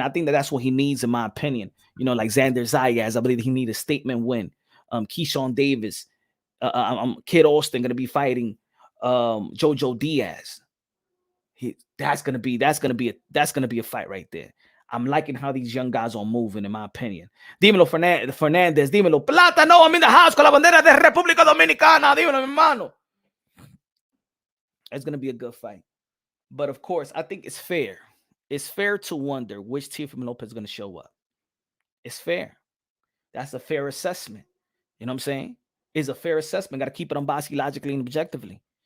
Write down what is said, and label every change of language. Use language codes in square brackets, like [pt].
[en] I think that's what he needs, in my opinion. You know, like Xander Zayas, I believe he needs a statement win. Keyshawn Davis, Kid Austin going to be fighting Jojo Diaz. That's gonna be a fight right there. I'm liking how these young guys are moving, in my opinion. [es] Dímelo Fernandez, dímelo Plátano, [en] I'm in the house [es] con la bandera de República Dominicana. Dímelo, mi hermano. [en] It's gonna be a good fight. But of course, I think it's fair. It's fair to wonder which Teofimo Lopez is gonna show up. It's fair. That's a fair assessment. You know what I'm saying? It's a fair assessment. Got to keep it unbiased, logically, and objectively.